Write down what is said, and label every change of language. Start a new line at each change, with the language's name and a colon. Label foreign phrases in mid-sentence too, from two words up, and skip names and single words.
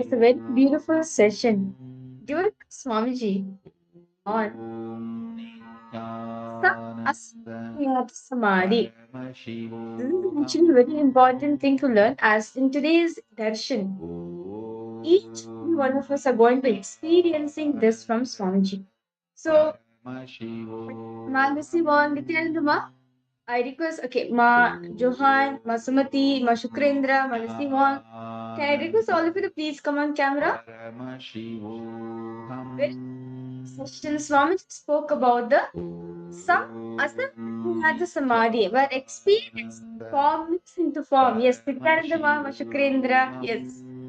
English: a very beautiful session given by Swamiji on Samadhi. This is actually a very important thing to learn, as in today's darshan, each one of us are going to be experiencing this from Swamiji. So, Manasi Mon Nityanandama, I request, okay, Ma Johan, Ma Sumati, Ma Shukrendra, Ma Nasimon. Can I request all of you to please come on camera? Session Swami spoke about the some Asam Samadhi, where experience forms into form. Yes, Nityananda Ma, Ma Shukrendra, yes.